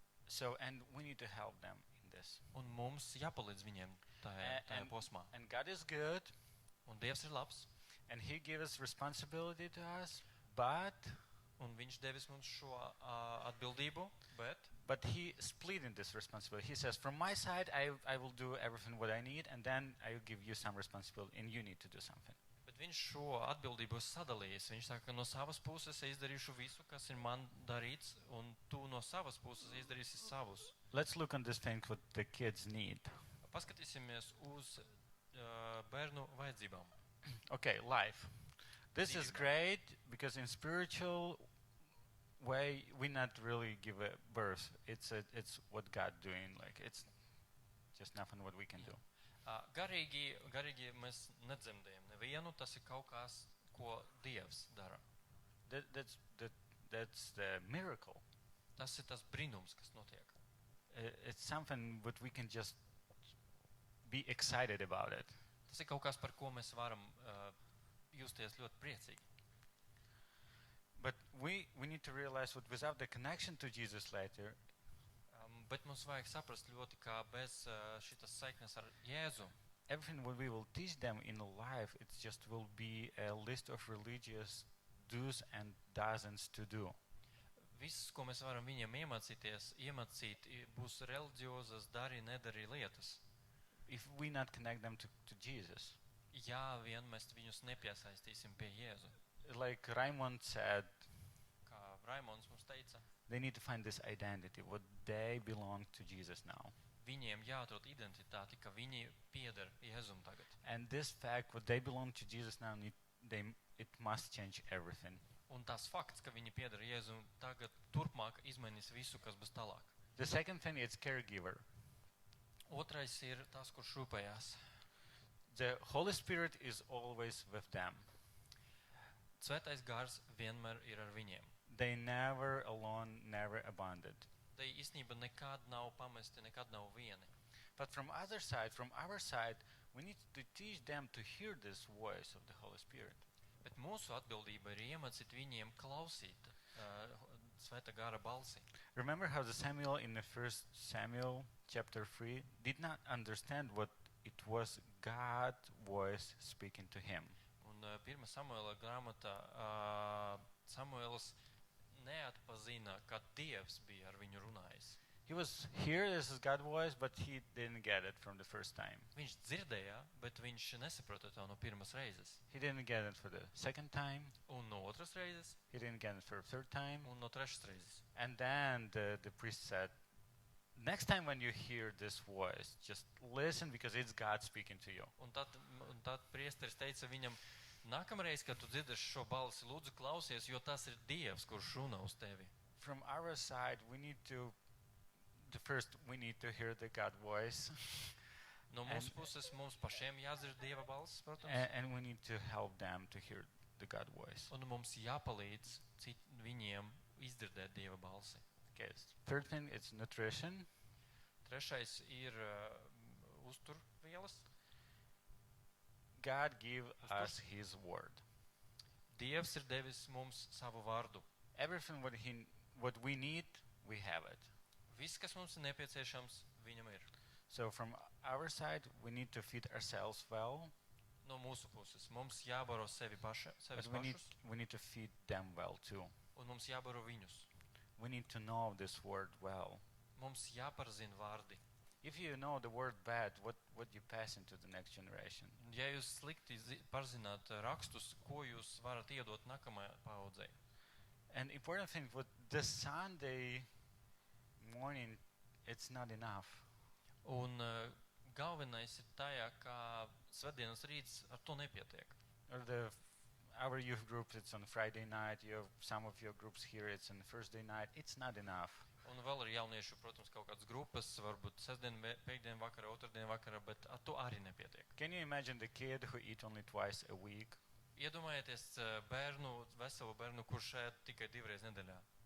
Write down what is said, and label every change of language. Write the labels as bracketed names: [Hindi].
[English] So, and we need to help them in this. [Latvian] Un mums jāpalīdz viņiem tajā posmā. [English] And God is good, [Latvian] Un Dievs ir labs, [English] and He gives responsibility to us, but [Latvian] un Viņš devis mums šo atbildību, [English] but He split in this responsibility. He says, from my side, I will do everything what I need, and then I will give you some responsibility, and you need to do something. [Latvian] bet Viņš šo atbildību sadalījis. Viņš saka, no savas puses es izdarīšu visu, kas ir man darīts, un tu no savas puses izdarīsi savus. [English] Let's look on this thing what the kids need. [Latvian] Paskatīsimies uz bērnu vajadzībām. [English] Okay, life. This is great because in spiritual way we not really give a birth. It's what God doing. Like it's just nothing what we can do. [Latvian] Garīgi mēs nedzemdējam nevienu, tas ir kaut kas, ko Dievs dara. [English] That's the miracle. [Latvian] Tas ir tas brīnums, kas notiek. [English] It's something what we can just be excited about it. [Latvian] Tas ir kaut kas, par ko mēs varam justies ļoti priecīgi. [English] But we need to realize that without the connection to Jesus later, [Latvian] Bet mums vajag saprast ļoti, kā bez šitas saiknes ar Jēzu, [English] everything what we will teach them in life, it just will be a list of religious do's and doesn't to do. [Latvian] viss, ko mēs varam viņiem iemācīt, būs reliģiozas dari, nedari lietas. [English] If we not connect them to Jesus. [Latvian] Jā, vien mēs viņus nepiesaistīsim pie Jēzu. [English] Like Raymond said, [Latvian] Kā Raimons mums teica, [English] they need to find this identity, what they belong to Jesus now. [Latvian] viņiem jāatrod identitāti, ka viņi pieder Jēzum tagad. [English] And this fact, what they belong to Jesus now, it must change everything. [Latvian] Un tas fakts, ka viņi pieder Jēzum tagad turpmāk izmainīs visu, kas būs tālāk. [English] The second thing is caregiver. [Latvian] Otrais ir tas, kurš rūpējās. [English] The Holy Spirit is always with them. [Latvian] Svētais gars vienmēr ir ar viņiem. [English] They never alone, never abandoned. [Latvian] Tie īstenībā nekad nav pamesti, nekad nav vieni. [English] But from our side, we need to teach them to hear this voice of the Holy Spirit. [Latvian] Bet mūsu atbildība ir iemācīt viņiem klausīt Svētā gara balsi. [English] Remember how the Samuel in the 1 Samuel chapter 3 did not understand what it was God's voice speaking to him. [Latvian] Un 1. Samuela grāmatā Samuels neatpazina, ka Dievs bija ar viņu runājis. [English] He was here, this is God's voice, but he didn't get it from the first time. [Latvian] Viņš dzirdēja, bet viņš nesaprota to no pirmas reizes. [English] He didn't get it for the second time. [Latvian] Un no otras reizes, [English] He didn't get it for the third time. [Latvian] un no trešas reizes. [English] And then the priest said, next time when you hear this voice, just listen because it's God speaking to you. [Latvian] Un tad priesteris teica viņam, nākamreiz, kad tu dzirdēsi šo balsi, lūdzu klausies, jo tas ir Dievs, kurš runā uz tevi. [English] From our side, we need to hear the God voice. [Latvian] No mūsu puses mums pašiem jādzird Dieva balss, protams. [English] And we need to help them to hear the God voice. [Latvian] Un mums jāpalīdz viņiem izdzirdēt Dieva balsi. [English] Okay. Third thing is nutrition. [Latvian] Trešais ir uzturvielas. [English] God gave us His word. [Latvian] Dievs ir devis mums savu vārdu. [English] Everything what we need, we have it. [Latvian] Viss, kas mums ir nepieciešams, viņam ir. [English] So from our side, we need to feed ourselves well. [Latvian] No mūsu puses mums jābaro sevis [English] But [Latvian] pašus, [English] we need to feed them well too. [Latvian] un mums jābaro viņus. [English] We need to know this word well. [Latvian] Mums jāparzina vārdi. [English] If you know the word bad, what you pass into the next generation? [Latvian] Ja jūs slikti parzināt rakstus, ko jūs varat iedot nākamajai paaudzei? [English] And important thing, with this Sunday morning, it's not enough. [Latvian] Un galvenais ir tajā, ka svētdienas rīts ar to nepietiek. [English] Or our youth group, it's on Friday night. Some of your groups here, it's on Thursday night. It's not enough. [Latvian] Un vēl ir jauniešu, protams, kaut kādas grupas, varbūt sestdien, pēkdien vakarā, otrdien vakarā, bet ar to arī nepietiek. [English] Can you imagine the kid who eat only twice a week? [Latvian] Iedomājieties veselu bērnu, kurš ēd tikai 2 reizes nedēļā.